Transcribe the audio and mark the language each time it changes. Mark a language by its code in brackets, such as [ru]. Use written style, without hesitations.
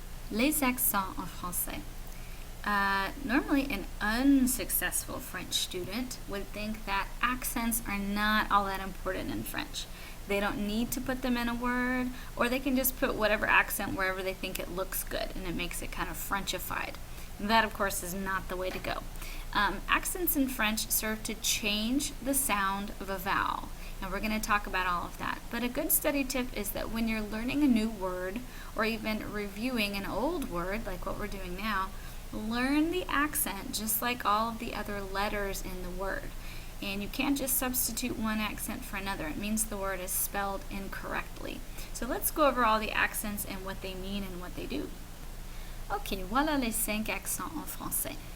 [fr] Les accents en français. [en] Normally an unsuccessful French student would think that accents are not all that important in French. They don't need to put them in a word, or they can just put whatever accent wherever they think it looks good, and it makes it kind of Frenchified. That, of course, is not the way to go. Accents in French serve to change the sound of a vowel, and we're going to talk about all of that. But a good study tip is that when you're learning a new word, or even reviewing an old word, like what we're doing now, learn the accent just like all of the other letters in the word. And you can't just substitute one accent for another. It means the word is spelled incorrectly. So let's go over all the accents and what they mean and what they do. [fr] Ok, voilà les 5 accents en français.